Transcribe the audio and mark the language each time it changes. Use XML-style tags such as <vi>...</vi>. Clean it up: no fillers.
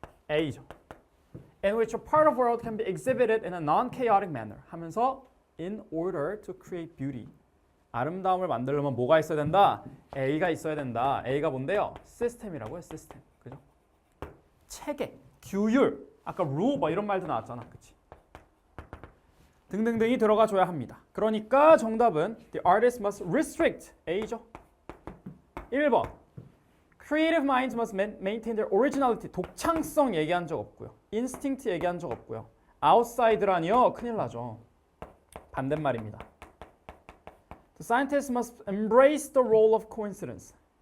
<ko>A죠.</ko> <en>In which a part of the world can be exhibited in a non-chaotic manner. 하면서 in order to create beauty.</en> <ko>아름다움을 만들려면 뭐가 있어야 된다? A가 있어야 된다. A가 뭔데요? 시스템이라고요. 시스템. 그죠? 체계, 규율. 아까 rule 뭐 이런 말도 나왔잖아. 그치? 등등등이 들어가 줘야 합니다. 그러니까 정답은</ko> <en>the artist must restrict.</en> <ko>A죠. 1번.</ko> <en>Creative minds must maintain their originality.</en> <ko>독창성 얘기한 적 없고요. instinct 얘기한 적 없고요. outside라니요. 큰일 나죠. 반대말입니다.</ko> <en>The scientists must embrace the role of coincidence.</en>